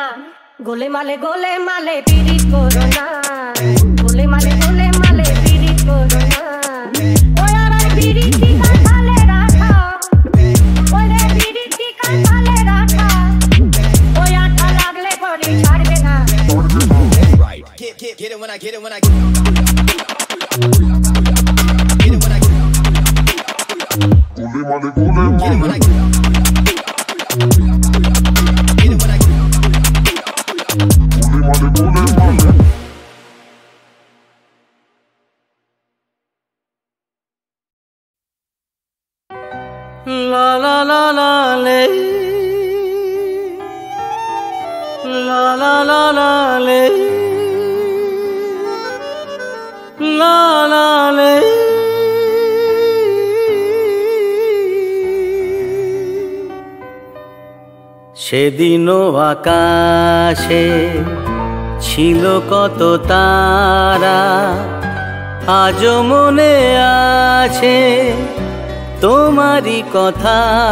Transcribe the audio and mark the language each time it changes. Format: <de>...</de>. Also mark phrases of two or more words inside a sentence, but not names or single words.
<bn>গোলে মালে পিরিত করো না, গোলে মালে পিরিত করো না। ওই আর পিরিতি কাঁঠালে রাখা, ওই রে পিরিতি কাঁঠালে রাখা, ওই আঠা লাগলে বডি ছাড়বে না।</bn> <en>Get it when I get it when I get it when I get it when I La la la la le, la la la la le, la la le.</en> <bn>সেদিনও আকাশে ছিল কত তারা, আজও মনে আছে তোমারই কথা।</bn>